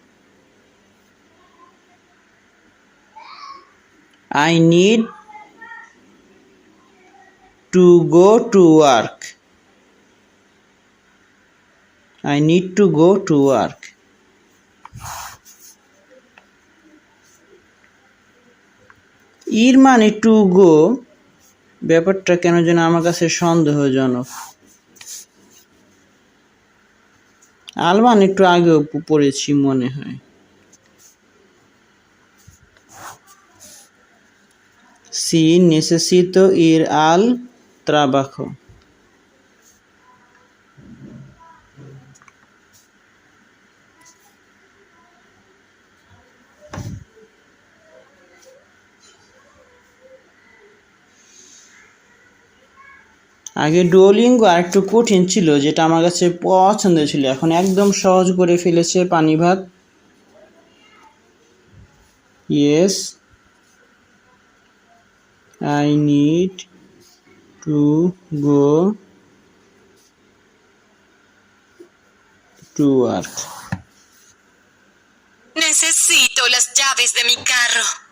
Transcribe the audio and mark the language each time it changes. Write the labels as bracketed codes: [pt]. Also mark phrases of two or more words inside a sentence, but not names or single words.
[en] I need to go to work. I need to go to work. [bn] Ir মানে [en] to go. [bn] ব্যাপারটা কেন যেন আমার কাছে সন্দেহজনক। আল মানে একটু আগেও পড়েছি মনে হয়। [es] Sí, necesito ir al trabajo. [bn] আগে ডুওলিঙ্গো আর একটু কঠিন ছিল, যেটা আমার কাছে পছন্দ ছিল। এখন একদম সহজ করে ফেলেছে পানি ভাত। [en] Yes, I need to go to work. [es] Necesito las llaves de mi carro.